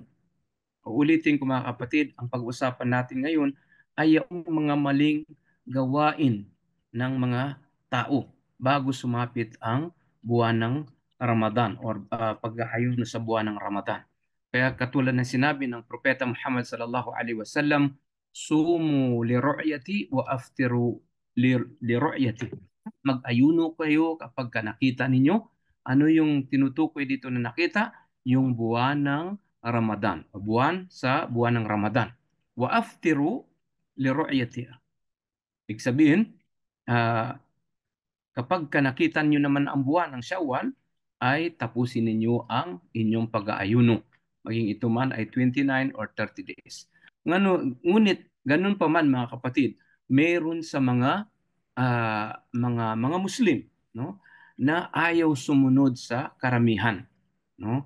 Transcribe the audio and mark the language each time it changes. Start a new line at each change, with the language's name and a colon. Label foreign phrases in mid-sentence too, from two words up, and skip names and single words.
Filipino: Uulitin ko mga kapatid, ang pag-usapan natin ngayon ay yung mga maling gawain ng mga tao bago sumapit ang buwan ng Ramadan or pag-aayos sa buwan ng Ramadan. Kaya katulad ng sinabi ng Propeta Muhammad
Arabic: صلى الله عليه وسلم, صوموا لرؤيته وأفطروا لرؤيته.
Filipino: Mag-ayuno kayo kapag nakita ninyo. Ano yung tinutukoy dito na nakita? Yung buwan ng Ramadan, buwan sa buwan ng Ramadan.
Arabic: وأفطروا لرؤيته.
Filipino: Ibig sabihin, ah, kapag nakita niyo naman ang buwan ng Shawwal, ay tapusin ninyo ang inyong pag-aayuno. Maging ito man ay 29 or 30 days. Ngunit, ganun pa man mga kapatid, meron sa mga Muslim, no, na ayaw sumunod sa karamihan, no?